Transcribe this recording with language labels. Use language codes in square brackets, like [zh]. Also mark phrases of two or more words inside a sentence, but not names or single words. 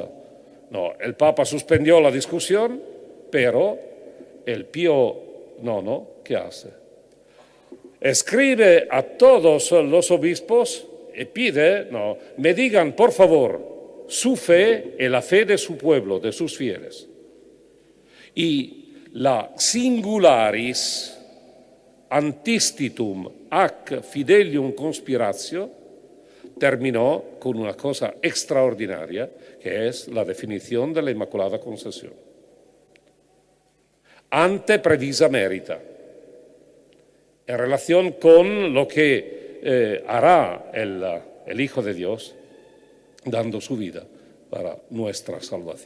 [es] No, el Papa suspendió la discusión, pero el Pío IX, ¿qué hace? Escribe a todos los obispos y pide, me digan por favor su fe y la fe de su pueblo, de sus fieles. Y la [la] singularis antistitum ac fidelium conspiratio [es] terminó con una cosa extraordinaria, que es la definición de la Inmaculada Concepción. [la] Ante previsa merita, [es] en relación con lo que hará el Hijo de Dios, dando su vida para nuestra salvación.